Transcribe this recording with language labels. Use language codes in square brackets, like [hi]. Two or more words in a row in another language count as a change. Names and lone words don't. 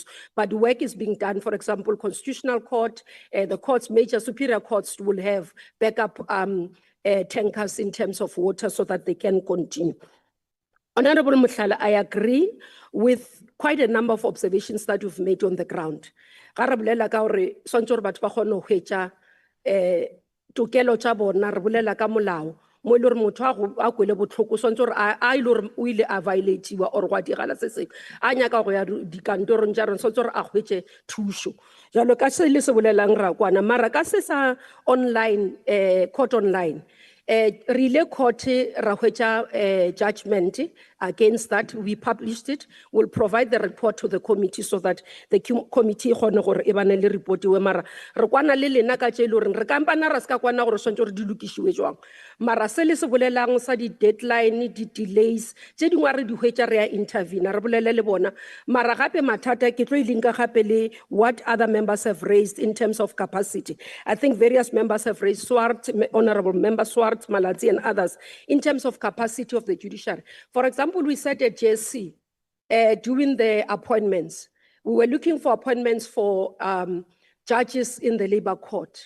[en] But work is being done. For example, Constitutional Court, the courts, major superior courts will have backup tankers in terms of water so that they can continue. Honorable Muhlala, I agree with quite a number of observations that you've made on the ground. [nso] Ga re bolela ka hore swantse hore batho ba kgone ho hwetša tokelo tša bona, re bolela ka molao mo e le hore motho a kwele botlhoko swantse hore a ile hore o ile a violatiwa or gwa diragala se sengwe a nyaka go ya dikantorong tša rona swantse hore a hwetše thušo jalo ka se le se bolelang ra kwana mara ka se sa [en] online court online [nso] re ile court ra hwetša [en] judgment against that. We published it. We'll provide the report to the committee [nso] so that the committee kgone gore e bane le report we mara re kwana le lena ka tše le re kampana ra ska kwana gore swantse gore di lokišiwe jwang mara se le se bolelang sa di deadline di delays tše dingwe re di hwetša re ya intervene re bolele le bona mara gape mathata ke tlo ilinka gape le [en] what other members have raised in terms of capacity. I think various members have raised Swart, Honorable Member Swart, Malatsi and others in terms of capacity of the judiciary. For example, we said at JSC during the appointments, we were looking for appointments for judges in the labor court.